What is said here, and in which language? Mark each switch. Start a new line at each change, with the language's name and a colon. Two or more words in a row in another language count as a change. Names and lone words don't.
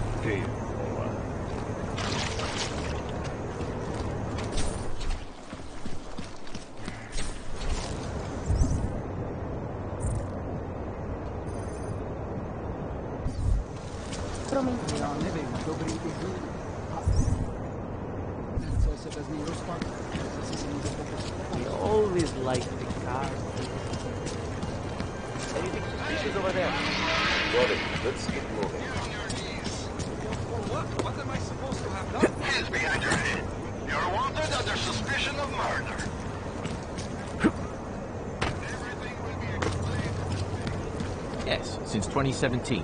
English: favor.
Czech: Já nevím, dobrý design. Nechcel se bez ní rozpat. Zase si někdo poprosí.
English: He always liked the car. Anything suspicious over there? Got it. Let's get moving. What am I supposed to have done? Hands behind your head. You're wanted under suspicion of murder. Yes, since 2017.